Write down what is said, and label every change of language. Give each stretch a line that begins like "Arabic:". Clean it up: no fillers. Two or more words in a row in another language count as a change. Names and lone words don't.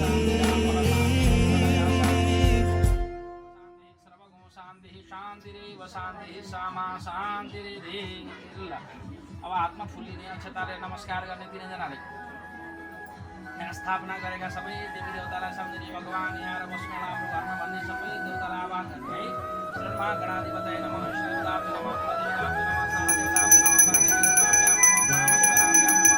Nepali: अब हातमा फुलिने अक्षताले नमस्कार गर्ने तिनजनाले यहाँ स्थापना गरेका सबै देवी देवतालाई सम्झिने भगवान यहाँ र बस्नु हाम्रो घरमा भन्ने सबै देवतालाई आह्वान गर्ने है
Sanskrit: श्रीमा गणाधिपतये नमः शिवाय नमः पद्मनाभाय नमः सामदेवाय नमः पार्वतीभ्यां नमः महाश्वराभ्यां